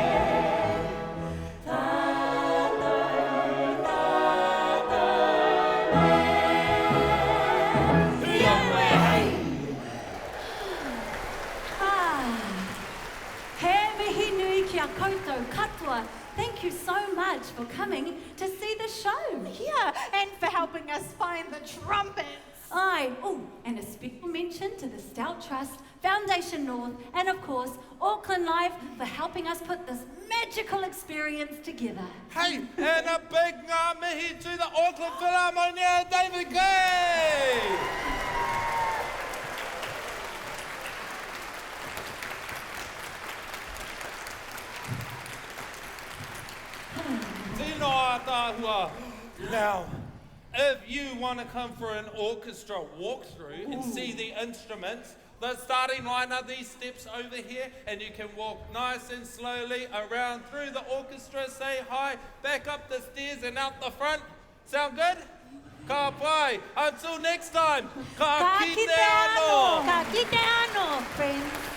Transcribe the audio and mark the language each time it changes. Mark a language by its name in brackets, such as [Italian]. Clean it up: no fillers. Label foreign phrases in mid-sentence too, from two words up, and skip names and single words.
[Māori] Tātou, tātou e. Ia koe hei! He mihi nui ki a koutou katoa. [English] Thank you so much for coming to see the show. Yeah, and for helping us find the trumpets. Aye. Oh, and a special mention to the Stout Trust, Foundation North, and of course, Auckland Live for helping us put this magical experience together. Hey, and a big [Māori] ngā mihi [English] to the Auckland Philharmonia, David Kay! [Māori] Tino a tāhua. [English] Now, if you want to come for an orchestra walkthrough and see the instruments, the starting line are these steps over here, and you can walk nice and slowly around through the orchestra, say hi, back up the stairs and out the front. Sound good? [Māori] Ka pai. [English] Until next time, [Māori] ka kite anō. Ka kite anō, friends.